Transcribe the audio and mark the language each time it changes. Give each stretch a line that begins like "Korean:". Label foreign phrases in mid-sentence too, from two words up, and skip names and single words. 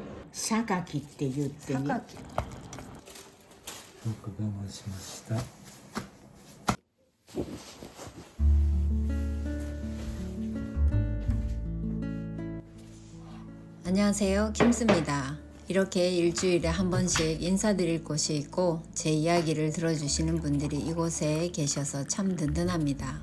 Japanese: 榊って言ってね。榊。よく我慢しました。
Korean: 안녕하세요, 김스입니다. 이렇게 일주일에 한 번씩 인사드릴 곳이 있고 제 이야기를 들어주시는 분들이 이곳에 계셔서 참 든든합니다.